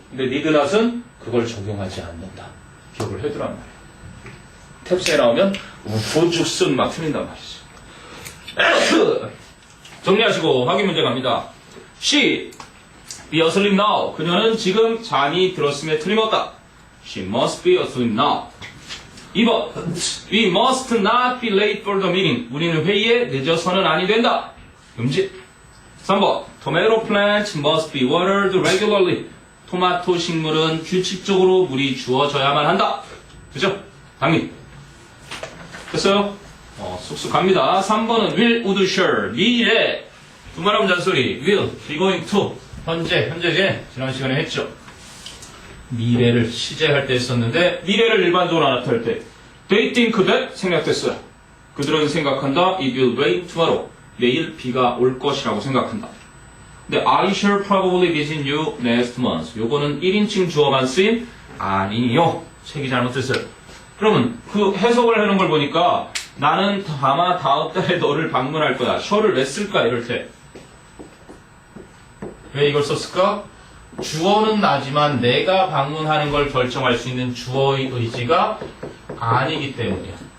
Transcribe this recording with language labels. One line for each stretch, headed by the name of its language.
Korean: 근데 need not은 그걸 적용하지 않는다. 기억을 해두란 말이야. 탭스에 나오면 우후죽순 막 틀린단 말이지. 정리하시고 확인 문제 갑니다.
English: She be asleep now.
Korean: 그녀는 지금 잠이 들었음에 틀림없다.
English: She must be asleep now. 2번. We must not be late for the meeting.
Korean: 우리는 회의에 늦어서는 아니 된다. 금지. 3번.
English: Tomato plants must be watered regularly.
Korean: 토마토 식물은 규칙적으로 물이 주어져야만 한다. 그죠? 당연히. 됐어요? 쑥쑥 갑니다. 3번은 will, would, shall. 미래. 두말하면 잔소리. will, be going to. 현재제. 지난 시간에 했죠. 미래를 시제할 때 했었는데, 미래를 일반적으로 나타낼 때,
English: they think that
Korean: 생략됐어요. 그들은 생각한다.
English: It will rain tomorrow.
Korean: 내일 비가 올 것이라고 생각한다.
English: 근데 I shall probably visit you next month.
Korean: 요거는 1인칭 주어만 쓰임? 아니요. 책이 잘못됐어요. 그러면 그 해석을 하는 걸 보니까 나는 아마 다음 달에 너를 방문할 거야. shall을 왜 쓸까? 이럴 때. 왜 이걸 썼을까? 주어는 나지만 내가 방문하는 걸 결정할 수 있는 주어의 의지가 아니기 때문이야.